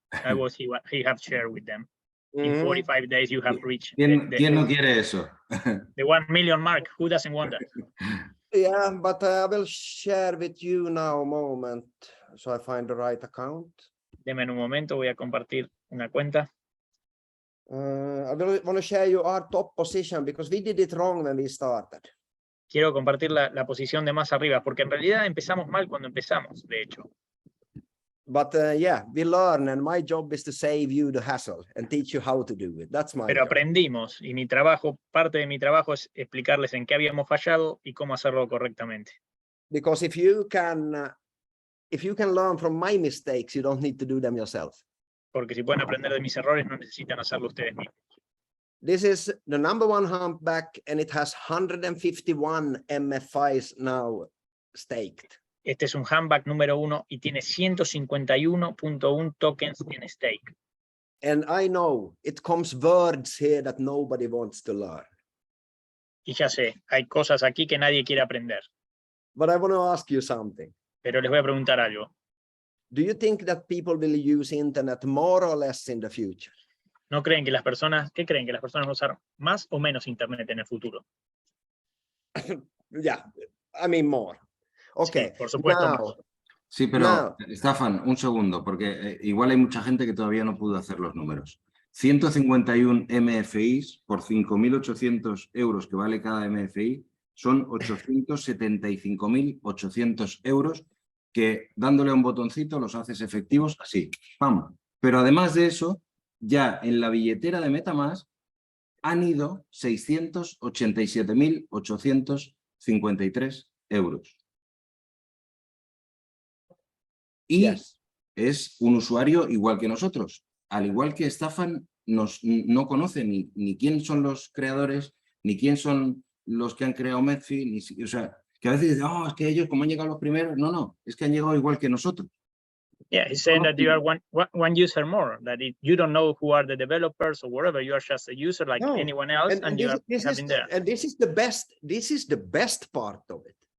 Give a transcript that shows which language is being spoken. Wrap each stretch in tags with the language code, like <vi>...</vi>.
<en>That was he have shared with them. In 45 days you have reached.</en> <es>¿Quién no quiere eso?</es> <en>The 1 million mark. Who doesn't want that? Yeah, but I will share with you now a moment, so I find the right account.</en> <es>Deme en un momento, voy a compartir una cuenta.</es> <en>I want to share you our top position because we did it wrong when we started.</en> <es>Quiero compartir la posición de más arriba, porque en realidad empezamos mal cuando empezamos, de hecho.</es> <en>But yeah, we learn, and my job is to save you the hassle and teach you how to do it. That's my</en> <es>Pero</es> <en>job.</en> <es>aprendimos, y mi trabajo, parte de mi trabajo es explicarles en qué habíamos fallado y cómo hacerlo correctamente.</es> <en>Because if you can learn from my mistakes, you don't need to do them yourself.</en> <es>Porque si pueden aprender de mis errores, no necesitan hacerlo ustedes mismos.</es> <en>This is the #1 humpback, and it has 151 MFIs now staked.</en> <es>Este es un humpback número 1 y tiene 151.1 tokens en stake.</es> <en>And I know it comes words here that nobody wants to learn.</en> <es>Y ya sé, hay cosas aquí que nadie quiere aprender.</es> <en>But I want to ask you something.</en> <es>Pero les voy a preguntar algo.</es> <en>Do you think that people will use internet more or less in the future?</en> <es>¿No creen que las personas, qué creen que las personas van a usar más o menos internet en el futuro?</es> <en>Yeah, I mean more. Okay.</en> <es>Sí, por supuesto.</es> <en>Now,</en> <es>Sí, pero Staffan, un segundo, porque igual hay mucha gente que todavía no pudo hacer los números. 151 MFIs por 5.800 euros que vale cada MFI son 875.800 euros que dándole a un botoncito los haces efectivos así, ¡pam! Pero además de eso, ya en la billetera de MetaMask han ido 687.853 euros. Y es un usuario igual que nosotros. Al igual que Staffan no conoce ni quién son los creadores, ni quién son los que han creado Metfi, o sea, que a veces dicen, es que ellos como han llegado los primeros. No, es que han llegado igual que nosotros.</es> <en>Yeah, he's saying that you are one user more, that you don't know who are the developers or whatever, you are just a user like anyone else, and you are having there. And this is the best part of it.</en>